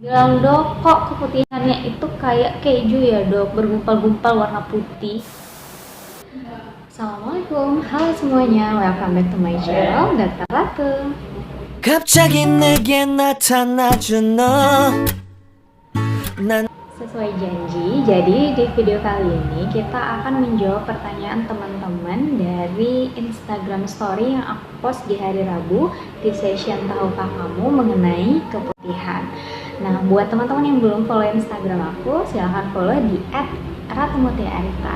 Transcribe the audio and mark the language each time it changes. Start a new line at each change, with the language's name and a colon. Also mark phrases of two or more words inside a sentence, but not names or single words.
Indonesian: Bilang dok, kok keputihannya itu kayak keju ya dok, bergumpal-gumpal warna putih. Assalamualaikum, halo semuanya,
English: welcome back to my channel, Dr. Ratu.
Korean: 갑자기 내게 나타나준 너. 난
Indonesian: Sesuai janji, jadi di video kali ini kita akan menjawab pertanyaan teman-teman dari Instagram story yang aku post di hari Rabu di session Tahukah Kamu mengenai keputihan. Nah, buat teman-teman yang belum follow Instagram aku, silahkan follow di @ratumutiarita.